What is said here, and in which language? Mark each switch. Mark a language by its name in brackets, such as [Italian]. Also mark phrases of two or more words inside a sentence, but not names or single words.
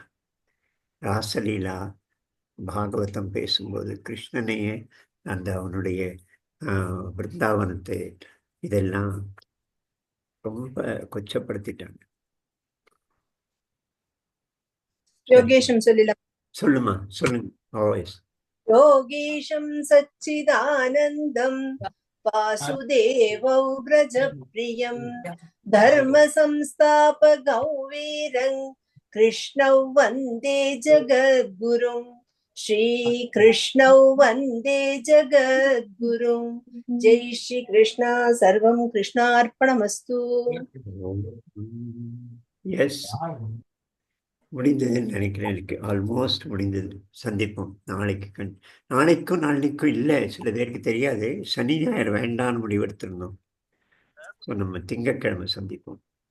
[Tamil] ராசலீலா பாகவதம் பேசும்போது கிருஷ்ணனையே அந்த அவனுடைய பிருந்தாவனத்தை இதெல்லாம் ரொம்ப கொச்சப்படுத்திட்டாங்க. யோகேஷம் சொல்லலாம். சொல்லுமா, சொல்லுங்க. ஆல்வேஸ் [Sanskrit] योगेशं सच्चिदानन्दं वासुदेवौ व्रजप्रियं धर्म संस्थापकौ वीरं कृष्णौ वन्दे जगद्गुरुं श्रीकृष्णौ वन्दे जगद्गुरुं. जय श्री कृष्ण. सर्वं कृष्णार्पणमस्तु. [Tamil] எஸ், முடிந்ததுன்னு நினைக்கிறேன். எனக்கு ஆல்மோஸ்ட் முடிந்தது. சந்திப்போம் நாளைக்கு. நாளைக்கும் நாளைக்கும் இல்லை, சில பேருக்கு தெரியாது. சனி ஞாயிறு வேண்டான்னு முடிவெடுத்திருந்தோம். ஸோ நம்ம திங்கட்கிழமை சந்திப்போம்.